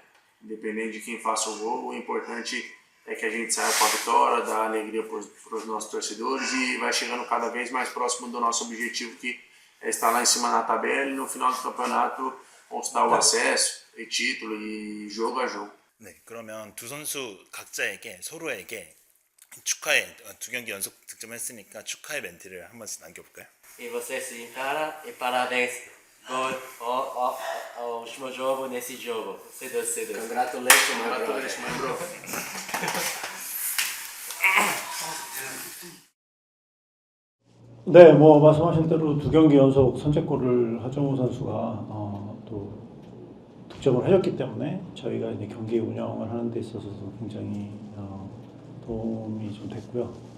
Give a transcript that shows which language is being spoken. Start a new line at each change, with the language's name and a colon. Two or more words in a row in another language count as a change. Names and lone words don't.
Portuguese: Independente de quem faça o gol, o importante é que a gente saia com a vitória, dá alegria para os nossos torcedores e vai chegando cada vez mais próximo do nosso objetivo, que é estar lá em cima na tabela e no final do campeonato conquistar o acesso e título e jogo a jogo.
Korean: 네, 그러면 두 선수 각자에게 서로에게 축하의 2경기 연속 득점했으니까 축하의 멘트를 한 번씩 남겨볼까요?
Portuguese: E você sim, cara, e parabéns ao último jogo nesse jogo. C2.
English: Congratulations, my brother.
Korean: 네, 뭐 말씀하신 대로 2경기 연속 선제골을 하정우 선수가 또 득점을 해줬기 때문에 저희가 이제 경기 운영을 하는 데 있어서 굉장히 도움이 좀 됐고요.